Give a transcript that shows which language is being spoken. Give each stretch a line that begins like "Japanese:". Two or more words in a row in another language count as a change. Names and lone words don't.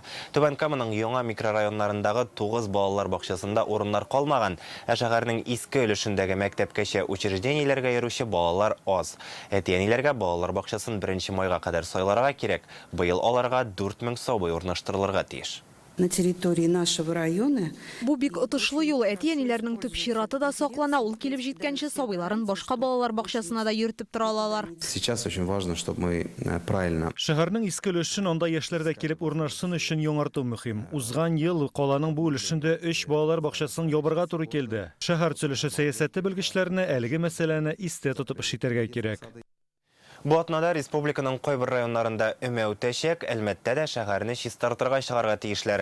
Tatar: Түбән Каманың яңа микрорайоннарындагы 9 балалар бакчасында урыннар калмаган. Ә шәһәрнең иске өлешендәге мәктәпкәчә учреждениеләргә йөрүче балалар аз. Әти-әниләргә балалар бакчасын 1 майга кадәр сайларга кирәк. Быел аларга 4000 сабый урнаштырылырга тиеш.
Russian: На территории нашего района
Tatar: Бу бик отышлы юл әти-әниләрнең төп чираты да саклана. Ул килеп җиткәнче сабыйларын башка балалар бакчасына да йөртеп тора алалар.
Russian: Сейчас очень важно, чтобы мы правильно.
Tatar: Шәһәрнең иске өлешен анда яшьләр дә килеп урнашсын өчен яңарту мөһим. Узган ел каланың бу өлешендә 3 балалар бакчасын ябырга туры килде. Шәһәр төзелеше сәясәте белгечләренә әлеге мәсьәләне истә тотып эш итәргә кирәк. Бу атнада республиканың кайбер районнарында өмә үтәчәк, әлбәттә дә шәһәрне чистартырга чыгарга тиешләр.